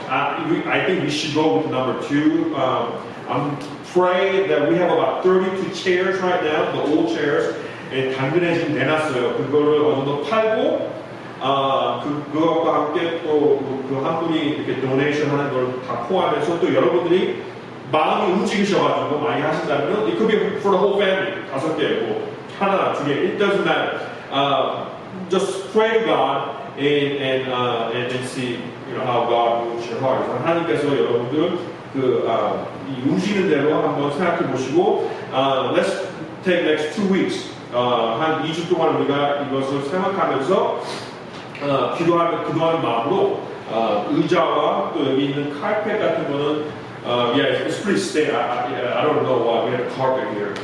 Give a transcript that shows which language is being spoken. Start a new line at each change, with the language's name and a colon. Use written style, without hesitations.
English: I think we should go with number two. I'm praying that we have about 32 chairs right now, the old chairs.
Korean: 당근에 지금 내놨어요. 그거를 어느 정도 팔고 그것과 함께 또 그 한 분이 이렇게 도네이션 하는 걸 다 포함해서 또 여러분들이 마음이 움직이셔가지고 많이 하신다면
English: it could be for the whole family
Korean: 5개 뭐 하나, 두 개,
English: it doesn't matter. Just pray to God and see how God moves your heart.
Korean: 하나님께서 여러분들 이 움직이는 대로 한번 생각해 보시고,
English: let's take next 2 weeks.
Korean: 한 2주 동안 우리가 이것을 생각하면서 기도하는 마음으로 의자와 또 여기 있는 카펫 같은 거는
English: yeah, it's pretty stale. I don't know why we have a carpet here.